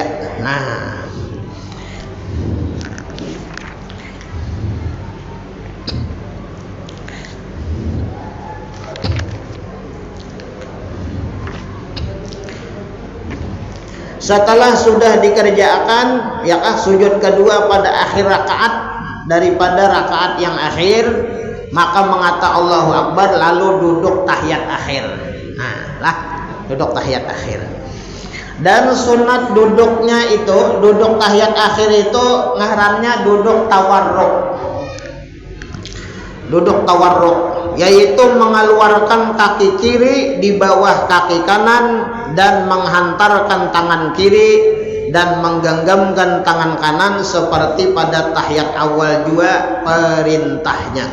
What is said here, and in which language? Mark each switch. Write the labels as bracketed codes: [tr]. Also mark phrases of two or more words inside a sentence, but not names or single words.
[id] Nah, setelah sudah dikerjakan, yakah sujud kedua pada akhir rakaat daripada rakaat yang akhir, maka mengata [ar] Allahu Akbar [id] lalu duduk tahiyat akhir. Nah, lah duduk tahiyat akhir. Dan sunat duduknya itu, duduk tahiyat akhir itu ngarannya duduk tawarruk. Duduk tawarruk yaitu mengeluarkan kaki kiri di bawah kaki kanan dan menghantarkan tangan kiri dan menggenggamkan tangan kanan seperti pada tahiyat awal juga perintahnya.